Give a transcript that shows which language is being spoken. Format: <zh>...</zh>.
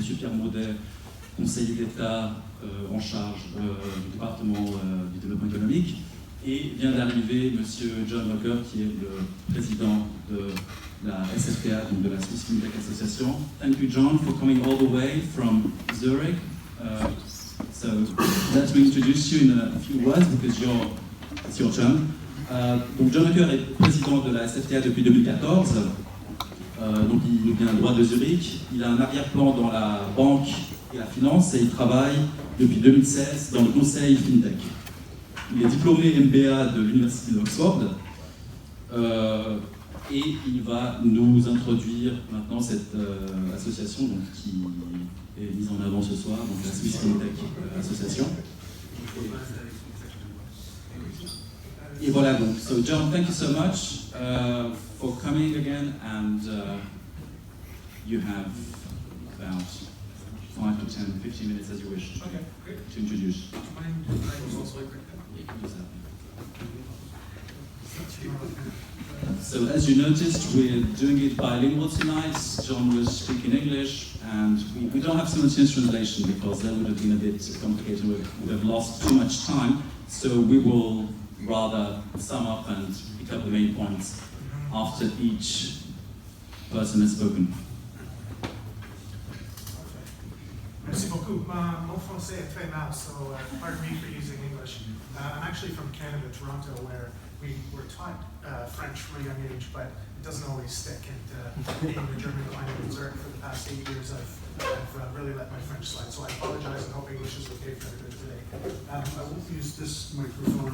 <fr>Pierre Maudet, conseiller d'État en charge du département du développement économique, et vient d'arriver M. John Locker, qui est le président de la SFTA, donc de la Swiss FinTech Association.</fr> <en>Thank you, John, for coming all the way from Zurich. So let me introduce you in a few words because it's your turn.</en> <fr>Donc John Locker est président de la SFTA depuis 2014. Donc il vient droit de Zurich. Il a un arrière-plan dans la banque et la finance et il travaille depuis 2016 dans le conseil FinTech. Il est diplômé MBA de l'Université d'Oxford. Et il va nous introduire maintenant cette association donc, qui est mise en avant ce soir, donc la Swiss FinTech Association. Et voilà donc.</fr> <en>So John, thank you so much for coming again, and you have about 5 to 10, 15 minutes as you wish to introduce. So as you noticed, we're doing it bilingual tonight. John was speaking English, and we don't have simultaneous translation because that would have been a bit complicated. We would have lost too much time. So we will rather sum up and pick up the main points after each person has spoken.</en> <fr>Merci beaucoup.</fr> <en>Mon français est très mal, so pardon me for using English. I'm actually from Canada, Toronto, where we were taught French from a young age, but it doesn't always stick. And being the German climate in Zurich for the past 8 years, I've really let my French slide. So I apologize and hope English is okay for everybody today. I won't use this microphone.</en>